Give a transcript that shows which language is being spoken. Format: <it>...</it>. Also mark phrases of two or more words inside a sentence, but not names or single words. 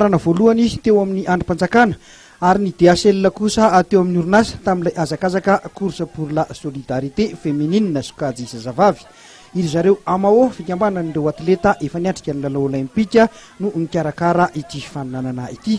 <mg>laharana voalohany teo amin'ny andrim-panjakana ary ny DHL kosa teo amin'ny orinasa tamin'ilay hazakazaka kosa</mg> <fr>pour la solidarité féminine</fr> <mg>sokajy zazavavy. Iry zareo Amao fikambanan'ireo atleta efa niatrika ny lalao olimpika no nikarakara ity faninana ity.</mg>